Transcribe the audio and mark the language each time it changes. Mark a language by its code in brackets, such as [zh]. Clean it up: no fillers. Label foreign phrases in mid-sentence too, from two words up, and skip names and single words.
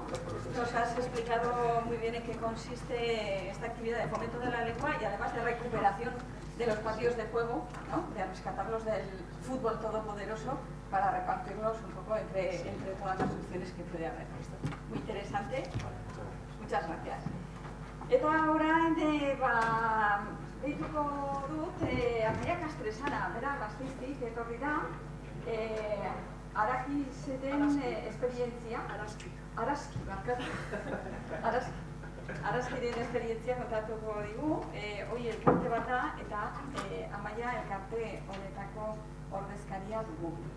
[es] Nos has explicado muy bien en qué consiste esta actividad de fomento de la lengua y además de recuperación de los patios de juego, ¿no? De rescatarlos del fútbol todopoderoso para repartirlos un poco entre todas las opciones que puede haber. Muy interesante. Muchas gracias. [eu] Eta orain deituko dut Amaia Kastresana, bera Gasteiztik etorri da, Arakizeten esperientzia, Araskiren esperientzia kontatuko digu, hori elkarte bat da eta Amaia elkarte honetako ordezkaria dugu.